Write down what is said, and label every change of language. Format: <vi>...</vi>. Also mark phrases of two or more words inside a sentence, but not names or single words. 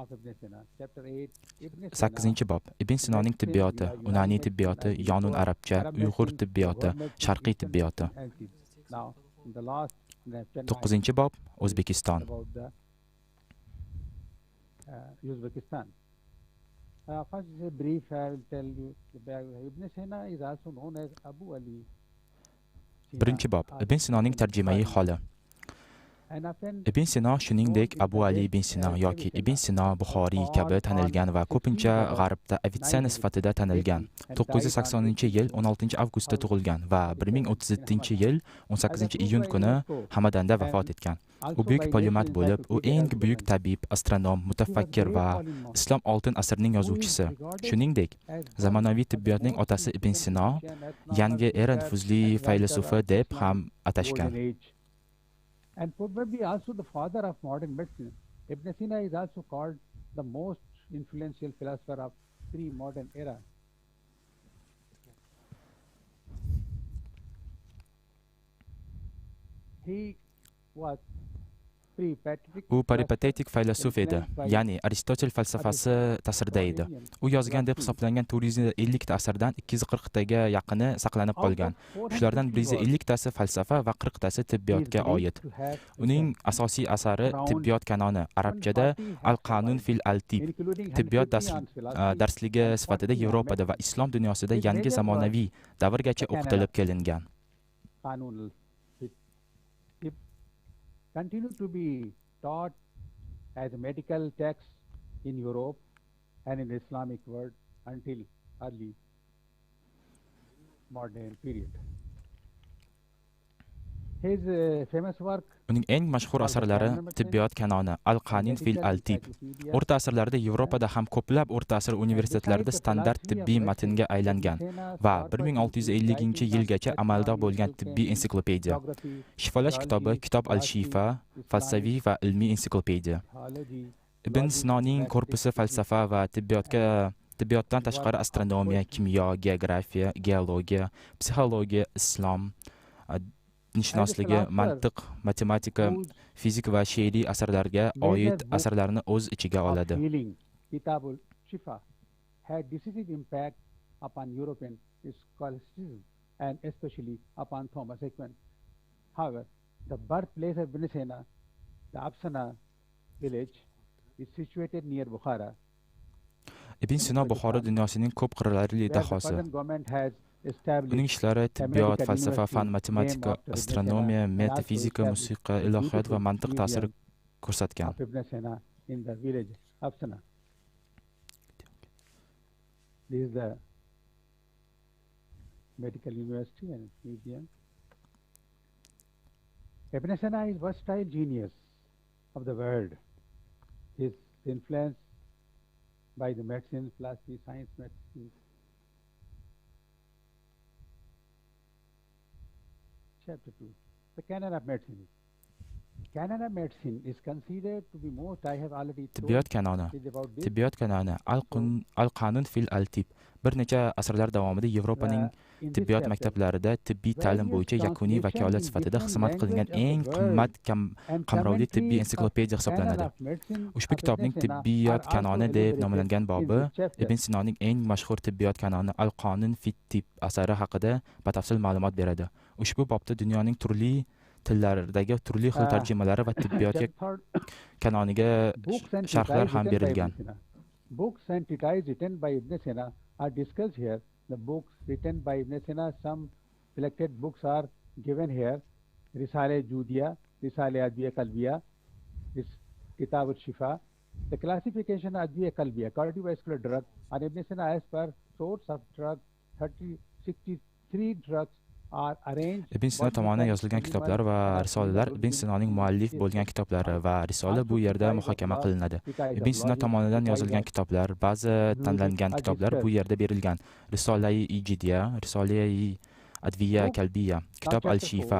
<uz>8 bob Ibn Sinoning tibbiyoti, Unaniy tibbiyoti, Yonun arabcha, Uyg'ur tibbiyoti, Sharqiy tibbiyoti. 9 bob O'zbekiston.</uz> <en>Uzbekistan. First, a brief, I will tell you. Ibn Sino is also known as Abu Ali.</en> <uz>Birinchi bob Ibn Sinoning tarjimai holi. Ibn Sino shuningdek Abu Ali ibn Sino yoki Ibn Sino Buxoriy kabi tanilgan va ko'pincha G'arbda Avicenna sifatida tanilgan. 980-yil 16 avgustda tug'ilgan va 1037-yil 18 iyun kuni Hamadanda vafot etgan. U buyuk polymat bo'lib, u eng buyuk tabib, astronom, mutafakkir va islom oltin asrining yozuvchisi. Shuningdek, zamonaviy tibbiyotning otasi Ibn Sino yangi era nufuzli faylasufi deb ham atashgan.</uz> <en>And probably also the father of modern medicine. Ibn Sino is also called the most influential philosopher of pre-modern era. He was</en> <uz>U peripatetik faylasuf edi, ya'ni Aristotel falsafasi ta'sirida edi. U yozgan deb hisoblangan 450 ta asardan 240 taga yaqini saqlanib qolgan. Shulardan 150 tasi falsafa va 40 tasi tibbiyotga oid. Uning asosiy asari tibbiyot kanoni, arabchada Al-Qanun fil al-Tib, tibbiyot darsligi sifatida Yevropada va islom dunyosida yangi zamonaviy davrgacha o'qitilib kelingan.</uz> <en>Continue to be taught as a medical text in Europe and in the Islamic world until early modern period. His famous work</en> <uz>Uning eng mashhur asarlari tibbiyot kanoni, Al-Qanun fil al-Tib. O'rta asrlarda Yevropada ham ko'plab o'rta asr universitetlarida standart tibbiy matnga aylangan va 1650-yilgacha amalda bo'lgan tibbiy ensiklopediya. Shifolash kitobi, Kitob al-Shifa, falsafiy va ilmiy ensiklopediya. Ibn Sinoning korpusi falsafa va tibbiyotdan tashqari astronomiya, kimyo, geografiya, geologiya, psixologiya, islom, nishonlashga, mantiq, matematika, fizik va she'riy asarlarga oid asarlarni o'z ichiga oladi.</uz> <en>Kitab al-Shifa had decisive impact upon European scholasticism and especially upon Thomas Aquinas. However, the birthplace of Ibn Sino, the Absana village, is situated near Bukhara.</en> <uz>Ibn Sino Buxoro dunyosining ko'p qirrali dahosi. Uning ishlari tibbiyot, falsafa, fan, matematika, astronomiya, metafizika, musiqa, ilohiyot va mantiq ta'siri ko'rsatgan.</uz> <en>This is the medical university and museum. Ibn Sino is versatile genius of the world. His influence by the medicine, philosophy, science, medicine. Chapter 2. The canon of medicine. Canon of medicine is considered to be most, I have already told.</en> <uz>Tibbiyot kanoni, Al-Qanun fil al-Tib. Bir necha asrlar davomida Yevropaning tibbiyot maktablarida tibbiy ta'lim bo'yicha yakuniy vakolat sifatida xizmat qilingan eng qimmat qamrovli tibbiy ensiklopediya hisoblanadi. Ushbu kitobning tibbiyot kanoni deb nomlangan bobi Ibn Sinoning eng mashhur tibbiyot kanoni Al-Qanun fil Tib asari haqida batafsil ma'lumot beradi. Ushbu bobda dunyoning turli tillardagi turli xil tarjimalari va tibbiyot kanoniga sharhlar ham berilgan.</uz> <en>Books and treatises written by Ibn Sino are discussed here. The books written by Ibn Sino, some selected books are given here. Risale Judiya, Risale Adviya Qalbiya, Kitab al-Shifa. The classification of Adviya Qalbiya, cardiovascular drug, and Ibn Sino as per source of drug, 63 drugs are arranged.</en> <uz>Ibn Sino tomonidan yozilgan kitoblar va risolalar Ibn Sinoning muallif bo'lgan kitoblari va risola bu yerda muhokama qilinadi. Ibn Sino tomonidan yozilgan kitoblar, ba'zi tanlangan kitoblar bu yerda berilgan. Risola-i Ijidiya, Risola-i Adviya Qalbiya, Kitob al-Shifa.</uz>